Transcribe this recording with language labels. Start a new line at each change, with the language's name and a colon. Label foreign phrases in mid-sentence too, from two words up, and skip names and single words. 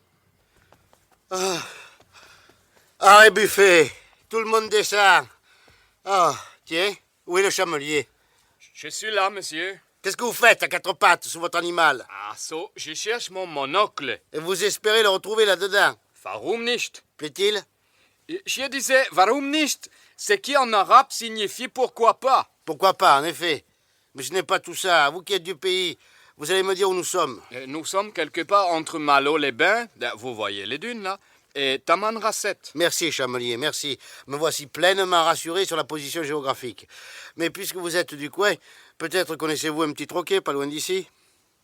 French: Arrêt buffet, tout le monde descend. Ah, tiens, où est le chamelier? Je suis là, monsieur. Qu'est-ce que vous faites à quatre pattes sur votre animal? Ah, so, je cherche mon monocle. Et vous espérez le retrouver là-dedans?
German: Warum nicht?
French: Plaît-il? Je disais,
German: warum nicht?
French: Ce qui en arabe signifie pourquoi pas. Pourquoi pas, en effet. Mais je n'ai pas tout ça. Vous qui êtes du pays, vous allez me dire où nous sommes. Nous sommes quelque part entre Malo-les-Bains, vous voyez les dunes là, et Tamanrasset. Merci, chamelier, merci. Me voici pleinement rassuré sur la position géographique. Mais puisque vous êtes du coin, peut-être connaissez-vous un petit troquet pas loin d'ici?